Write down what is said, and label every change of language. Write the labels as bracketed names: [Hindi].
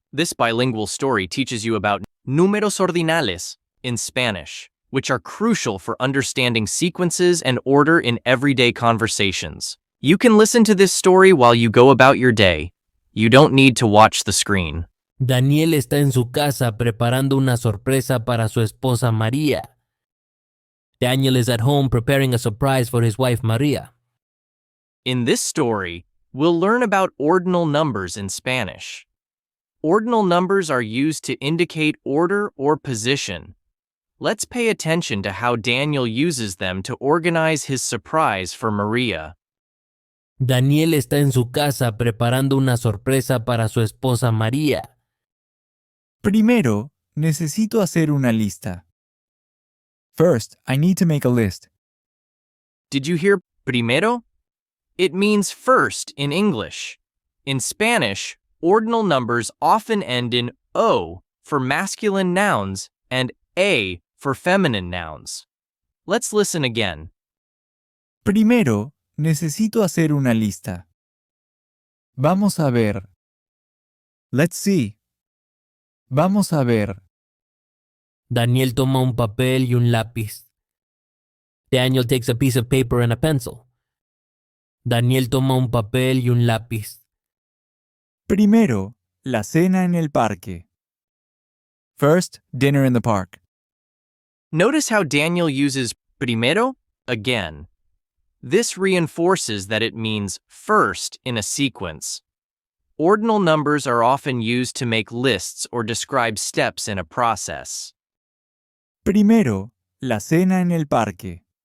[English] This bilingual story teaches you about [Spanish] números ordinales [English] in Spanish, which are crucial for understanding sequences and order in everyday conversations. You can listen to this story while you go about your day. You don't need to watch the screen. [Spanish] Daniel está en su casa preparando una sorpresa para su esposa María. [English] Daniel is at home preparing a surprise for his wife Maria. In this story, we'll learn about ordinal numbers in Spanish. Ordinal numbers are used to indicate order or position. Let's pay attention to how Daniel uses them to organize his surprise for Maria. [Spanish] Daniel está en su casa preparando una sorpresa para su esposa María. Primero, necesito hacer una lista. [English] First, I need to make a list. Did you hear primero? It means first in English. In Spanish, ordinal numbers often end in O for masculine nouns and A for feminine nouns. Let's listen again. [Spanish] Primero, necesito hacer una lista. Vamos a ver. [English] Let's see. [Spanish] Vamos a ver. Daniel toma un papel y un lápiz. [English] Daniel takes a piece of paper and a pencil. [Spanish] Daniel toma un papel y un lápiz. Primero, la cena en el parque. [English] First, dinner in the park. Notice how Daniel uses primero again. This reinforces that it means first in a sequence. Ordinal numbers are often used to make lists or describe steps in a process. [Spanish] Primero, la cena en el parque.